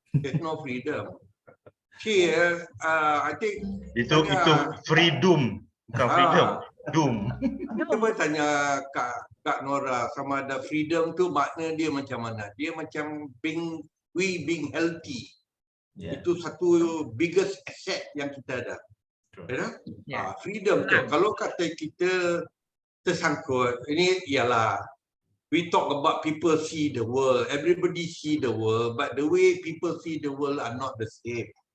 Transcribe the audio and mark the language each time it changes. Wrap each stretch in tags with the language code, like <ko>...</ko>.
<en>There's no freedom. Here, I think</en> <ms>itu freedom, bukan freedom, doom. Cuba tanya Kak Nora, sama ada freedom tu makna dia macam mana? Dia macam being healthy. Itu satu biggest asset yang kita ada. Freedom tu. Kalau kata kita tersangkut, ini ialah</ms> <en>we talk about people see the world. Everybody see the world, but the way people see the world are not the same.</en>